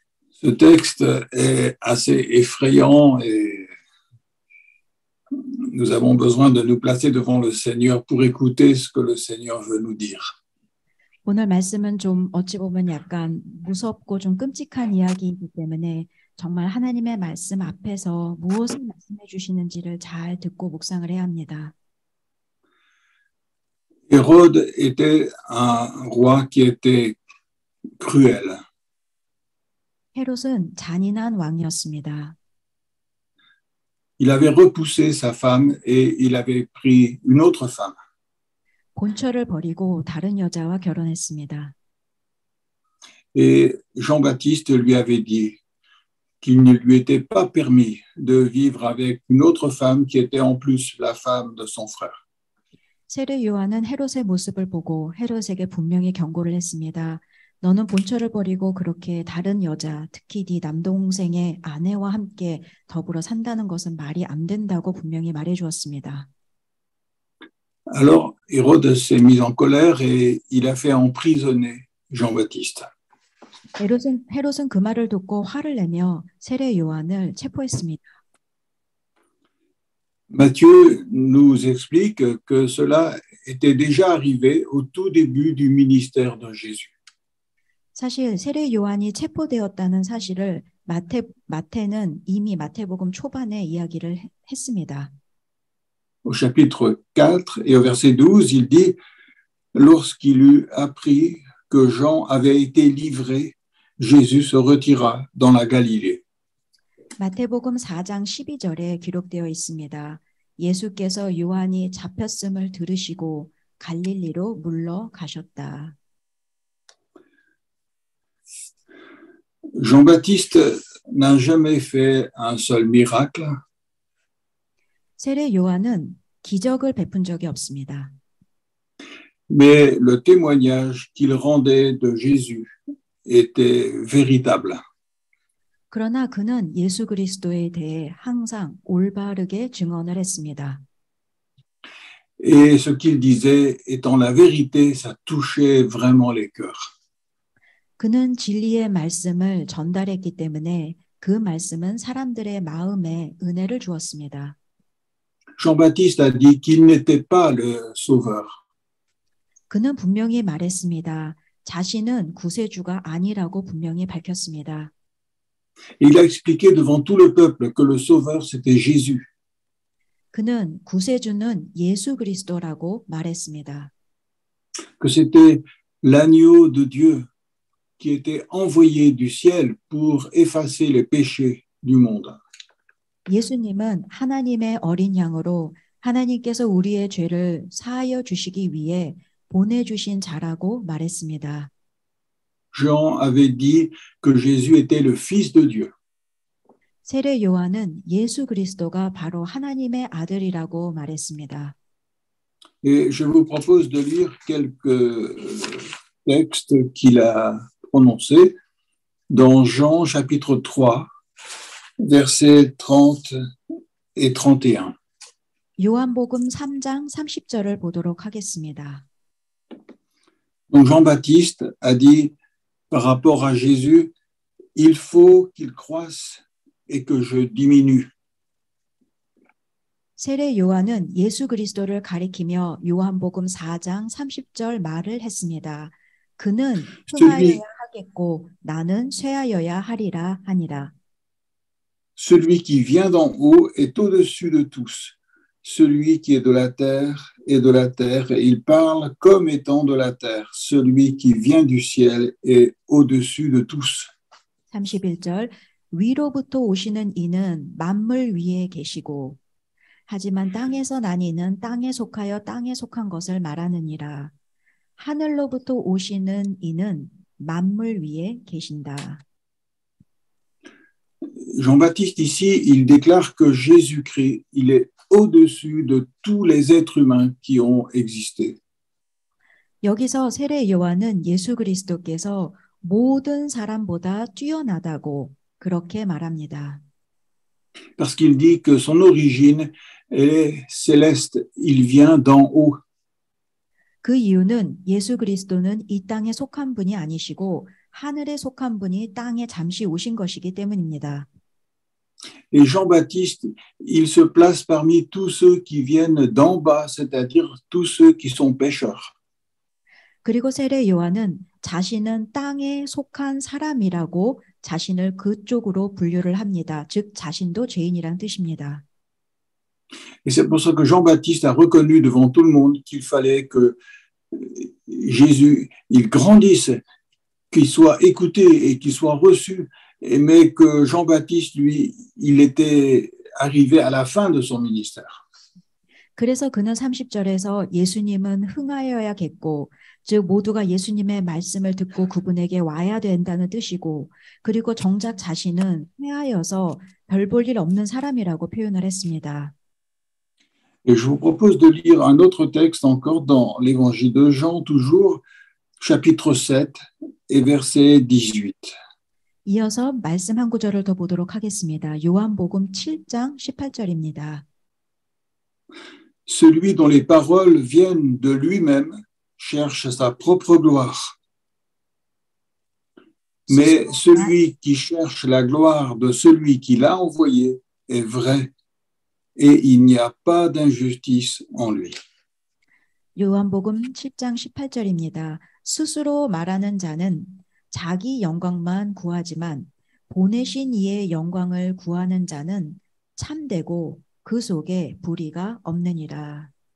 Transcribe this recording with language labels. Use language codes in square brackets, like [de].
[fr] Ce texte est assez effrayant et nous avons besoin de nous placer devant le Seigneur pour écouter ce que le Seigneur veut nous dire. [ko] 오늘 말씀은 좀 어찌 보면 약간 무섭고 좀 끔찍한 이야기이기 때문에 정말 하나님의 말씀 앞에서 무엇을 말씀해 주시는지를 잘 듣고 묵상을 해야 합니다. [fr] Hérode était un roi qui était cruel. [ko] 헤롯은 잔인한 왕이었습니다. [fr] Il avait repoussé sa femme et il avait pris une autre femme. [ko] 본처를 버리고 다른 여자와 결혼했습니다. [fr] Et Jean-Baptiste lui avait dit qu'il ne lui était pas permis de vivre avec une autre femme qui était en plus la femme de son frère. [ko] 세례 요한은 헤롯의 모습을 보고 헤롯에게 분명히 경고를 했습니다. 너는 본처를 버리고 그렇게 다른 여자, 특히 네 남동생의 아내와 함께 더불어 산다는 것은 말이 안 된다고 분명히 말해 주었습니다. [fr] Alors Hérode s'est mis en colère et il a fait emprisonner Jean-Baptiste. [ko] 헤롯은 그 말을 듣고 화를 내며 세례 요한을 체포했습니다. [fr] Matthieu nous explique que cela était déjà arrivé au tout début du ministère de Jésus. [ko] 사실 세례 요한이 체포되었다는 사실을 마태는 이미 마태복음 초반에 이야기를 했습니다. [fr] Au chapitre 4 et au verset 12, il dit « Lorsqu'il eut appris que Jean avait été livré, Jésus se retira dans la Galilée. » [ko] 마태복음 4장 12절에 기록되어 있습니다. 예수께서 요한이 잡혔음을 들으시고 갈릴리로 물러가셨다. [fr] Jean-Baptiste n'a jamais fait un seul miracle, [ko] 세례 요한은 기적을 베푼 적이 없습니다. [fr] mais le témoignage qu'il rendait de Jésus était véritable. [ko] 그러나 그는 예수 그리스도에 대해 항상 올바르게 증언을 했습니다. [fr] Et ce qu'il disait étant la vérité, ça touchait vraiment les cœurs. [ko] 그는 진리의 말씀을 전달했기 때문에 그 말씀은 사람들의 마음에 은혜를 주었습니다. [fr] Jean-Baptiste a dit qu'il n'était pas le sauveur. [ko] 그는 분명히 말했습니다. 자신은 구세주가 아니라고 분명히 밝혔습니다. [fr] Il a expliqué devant tout le peuple que le sauveur, c'était Jésus. [ko] 그는 구세주는 예수 그리스도라고 말했습니다. [fr] Que c'était l'agneau de Dieu qui était envoyé du ciel pour effacer les péchés du monde. [ko] 예수님은 하나님의 어린 양으로 하나님께서 우리의 죄를 사하여 주시기 위해 보내주신 자라고 말했습니다. [fr] Jean avait dit que Jésus était le Fils de Dieu. [ko] 세례 요한은 예수 그리스도가 바로 하나님의 아들이라고 말했습니다. [fr] Et je vous propose de lire quelques textes qu'il a prononcés dans Jean chapitre 3, versets 30 et 31. [ko] 요한복음 3장 30절을 보도록 하겠습니다. [fr] Donc Jean-Baptiste a dit par rapport à Jésus, il faut qu'il croisse et que je diminue. [ko] 세례 요한은 예수 그리스도를 가리키며 요한복음 4장 30절 말을 했습니다. 그는 흥하여야 하겠고 나는 쇠하여야 하리라 하니라. [fr] Celui qui vient d'en haut est au-dessus de tous. Celui qui est de la terre est de la terre, et il parle comme étant de la terre. Celui qui vient du ciel est au-dessus de tous. [ko] 31절 위로부터 오시는 이는 만물 위에 계시고 하지만 땅에서 난 이는 땅에 속하여 땅에 속한 것을 말하느니라. 하늘로부터 오시는 이는 만물 위에 계신다. [fr] Jean-Baptiste ici, il déclare que Jésus-Christ, il est au-dessus de tous les êtres humains qui ont existé. [ko] 여기서 세례 요한은 예수 그리스도께서 모든 사람보다 뛰어나다고 그렇게 말합니다. [fr] Parce qu'il dit que son origine est céleste, il vient d'en haut. [ko] 그 이유는 예수 그리스도는 이 땅에 속한 분이 아니시고 하늘에 속한 분이 땅에 잠시 오신 것이기 때문입니다. [fr] Et Jean-Baptiste, il se place parmi tous ceux qui viennent d'en bas, c'est-à-dire tous ceux qui sont pécheurs. [ko] 그리고 세례 요한은 자신은 땅에 속한 사람이라고 자신을 그쪽으로 분류를 합니다. 즉 자신도 죄인이란 뜻입니다. [fr] Et c'est pour ça que Jean-Baptiste a reconnu devant tout le monde qu'il fallait que Jésus, il grandisse, qu'il soit écouté et qu'il soit reçu, mais que Jean-Baptiste, lui, il était arrivé à la fin de son ministère. [ko] 그래서 그는 30절에서 예수님은 흥하여야겠고 즉 모두가 예수님의 말씀을 듣고 그분에게 와야 된다는 뜻이고 그리고 정작 자신은 쇠하여서 별 볼 일 없는 사람이라고 표현을 했습니다. [fr] Et je vous propose de lire un autre texte encore dans l'évangile de Jean, toujours chapitre 7 et verset 18. [ko] 이어서 말씀 한 구절을 더 보도록 하겠습니다. 요한복음 7장 18절입니다. [fr] Celui dont les paroles viennent de lui-même cherche sa propre gloire. Mais celui qui cherche la gloire de celui qui l'a envoyé est vrai, et il n'y a pas d'injustice en lui. [ko] 요한복음 7장 18절입니다. 스스로 말하는 자는 자기 영광만 구하지만 보내신 이의 영광을 구하는 자는 참되고 그 속에 불의가 없느니라.